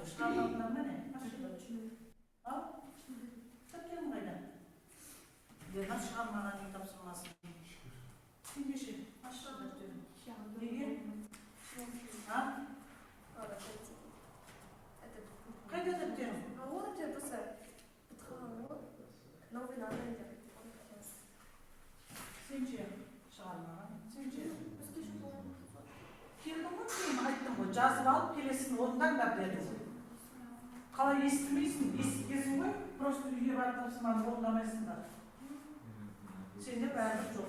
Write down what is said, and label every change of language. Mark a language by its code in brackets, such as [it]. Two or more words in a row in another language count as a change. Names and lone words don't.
[kk] Шығармадыңдар ма не? Ал? Тапкенім қайда? Ернар шығармаған үй тапсырмасын. Сенбеші, ашшы дәптерін. Неге? А? Қайда дәптерін? [ru] А вот это просто новый надо. [kk] Сенше шығармаған. Сенше. Бізге жоқ болған. Келдің ғой, кейін айттым ғой, жазып алып келесін орындаңдар деді. Қалай естімейсің, естігесің ғой, просто үйге барып тапсырманы орындамайсыңдар. Сенде бәрі жоқ.